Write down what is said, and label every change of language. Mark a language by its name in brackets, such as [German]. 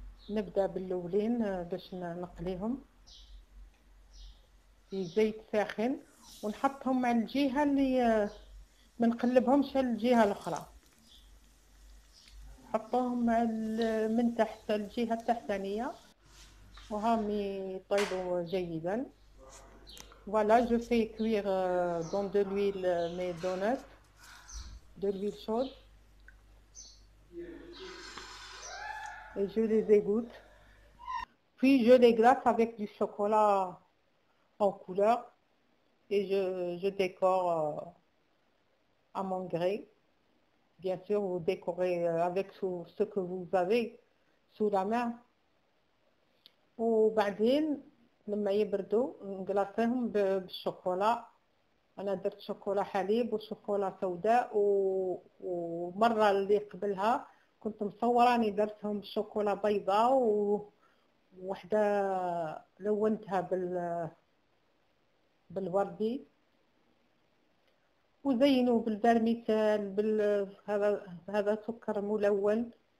[Arabic] نبدا بالاولين باش نقليهم في زيت ساخن ونحطهم على الجهه اللي ما نقلبهمش على الجهه الاخرى. نحطوهم من تحت الجهه التحتانيه وهم يطيبوا جيدا. [French] Voilà, je fais cuire dans de l'huile mes donuts, de l'huile chaude. Et je les égoutte. Puis je les glace avec du chocolat en couleur et je décore à mon gré. Bien sûr, vous décorez avec ce que vous avez sous la main. [Arabic] وبعدين لما يبردوا نقلاصيهم بالشوكولا. أنا درت شوكولا حليب وشوكولا سوداء ومرة اللي قبلها كنت مصورة اني درتهم بشوكولا بيضاء ووحدة لونتها بالوردي وزينوا بالبرميتال هذا سكر ملون.